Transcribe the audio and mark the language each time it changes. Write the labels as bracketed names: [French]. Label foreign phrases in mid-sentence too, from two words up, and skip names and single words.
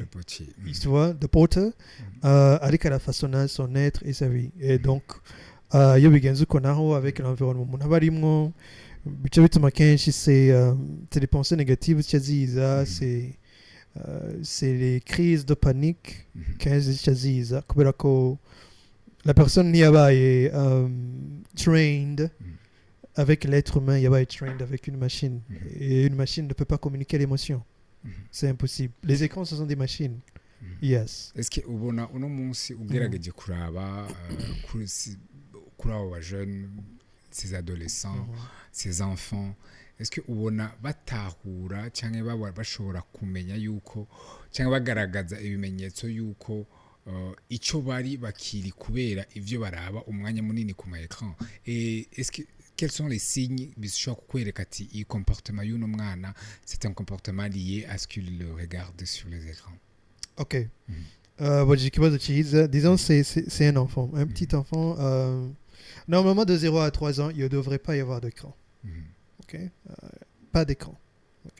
[French] Tu vois, le porteur avec la façon de son être et sa vie. Et donc il y a des gens avec l'environnement. C'est des pensées négatives, c'est c'est les crises de panique Mhm. [Rundi] kenshi ziza kubera ko [French] la personne [Rundi] yabaye trained Mhm. [French] avec l'être humain, yabaye trained avec une machine. Mhm. Et une machine ne peut pas communiquer l'émotion. Mhm. C'est impossible. Les écrans, ce sont des machines. Mhm. [English] Yes. [French] est-ce que [Rundi] ubona uno munsi ugerageje kuraba kuri abo bajene [French] ces adolescents ces enfants [Rundi] est-ce que ubona batahura cyangwa bashobora kumenya yuko cyangwa bagaragaza ibimenyetso yuko icyo bari bakiri kubera ivyo baraba umwanya munini ku ma écran [French] et est-ce que quels sont les signes [Rundi] bishobora kukwereka ati iyi comportement y'uno mwana [French] c'est un comportement lié à ce qu'il regarde sur les écrans? Ok. Bon, j'ai [Rundi] kibazo chiza. [French] Disons, c'est un enfant. Un petit enfant. Normalement, de 0 à 3 ans, il ne devrait pas y avoir d'écran. Mhm. Ok. Pas d'écran. Ok.